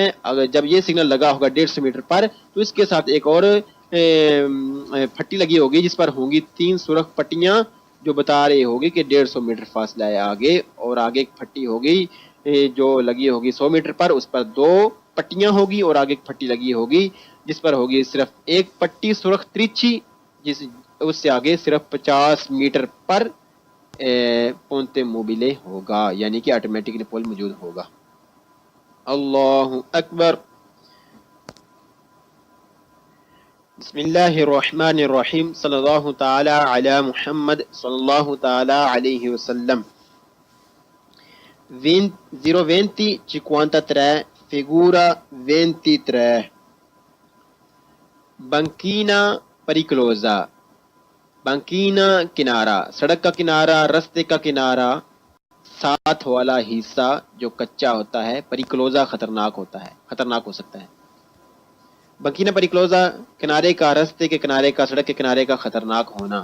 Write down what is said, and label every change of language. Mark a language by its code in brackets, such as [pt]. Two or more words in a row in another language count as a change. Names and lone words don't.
[ur] اگر جب یہ سگنل لگا ہوگا 150 میٹر پر تو اس کے ساتھ ایک اور پھٹی لگی ہوگی جس پر ہوں گی تین سرخ پٹیاں جو بتا رہی ہوگی کہ 150 میٹر فاصلہ ہے آگے، اور آگے ایک پھٹی ہوگی جو لگی ہوگی 100 میٹر پر اس پر دو پٹیاں ہوگی، اور آگے ایک پھٹی لگی ہوگی جس پر ہوگی صرف ایک پٹی سرخ ترچھی، اس سے آگے صرف 50 میٹر پر [it] ponte mobile [ur] ہوگا، یعنی کہ آٹومیٹک پول موجود ہوگا۔ [ar] اللہ اکبر۔ بسم اللہ الرحمن الرحیم، صلی اللہ تعالی علی محمد صلی اللہ تعالی علیہ وسلم۔ [it] 02053 figura 23 banchina pericolosa۔ [ur] بنکینا کنارہ، سڑک کا کنارہ، رستے کا کنارہ، ساتھ والا حصہ جو کچا ہوتا ہے، پریکلوزا خطرناک ہوتا ہے، خطرناک ہو سکتا ہے۔ [it] banchina pericolosa [ur] کنارے کا، رستے کے کنارے کا، سڑک کے کنارے کا خطرناک ہونا۔